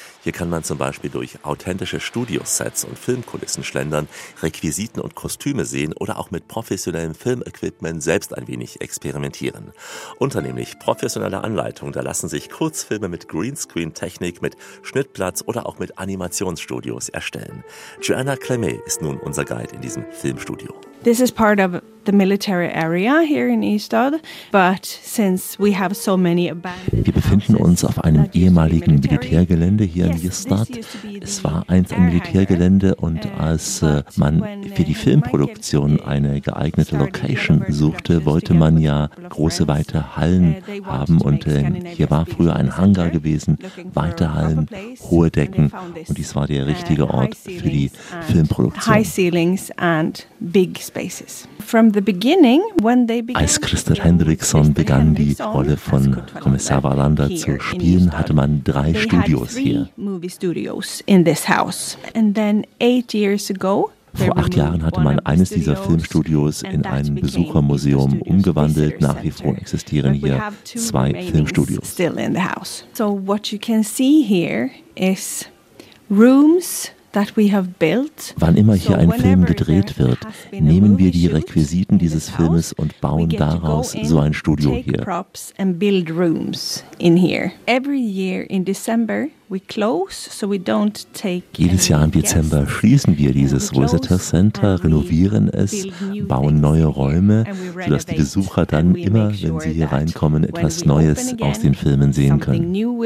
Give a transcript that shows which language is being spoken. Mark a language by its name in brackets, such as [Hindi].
[German] Hier kann man zum Beispiel durch authentische Studiosets und Filmkulissen schlendern, Requisiten und Kostüme sehen oder auch mit professionellem Filmequipment selbst ein wenig experimentieren. Unter nämlich professioneller Anleitung, da lassen sich Kurzfilme mit Greenscreen-Technik, mit Schnittplatz oder auch mit Animationsstudios erstellen. Joanna Clemé ist nun unser Guide in diesem Filmstudio. [English] This is part of the military area here in Ystad, but since we have so many abandoned. [German] Wir befinden uns auf einem ehemaligen Militärgelände hier in Ystad. Es war einst ein Militärgelände und als man für die Filmproduktion eine geeignete Location suchte, wollte man ja große weite Hallen haben und hier war früher ein Hangar gewesen, weite Hallen, hohe Decken und dies war der richtige Ort für die Filmproduktion. [English] High ceilings and big spaces. From the beginning, when they began, [German] als Christer Hendriksson begann, die Rolle von Kommissar Wallander zu spielen, hatte man drei Studios hier. [English] Movie studios in this house. And then 8 years ago, [German] vor 8 Jahren hatte man eines dieser Filmstudios in ein Besuchermuseum umgewandelt. Nach wie vor existieren hier 2 Filmstudios. [English] Still in the house. So what you can see here is rooms that we have built. [German] Wann immer hier ein Film gedreht wird, nehmen wir die Requisiten dieses Filmes und bauen daraus so ein Studio hier. [English] Props and build rooms in here. Every year in December we close, so we don't take. [German] Jedes Jahr im Dezember schließen wir dieses Rosetta Center, renovieren es, bauen neue Räume, sodass die Besucher dann immer, wenn sie hier reinkommen, etwas Neues aus den Filmen sehen können.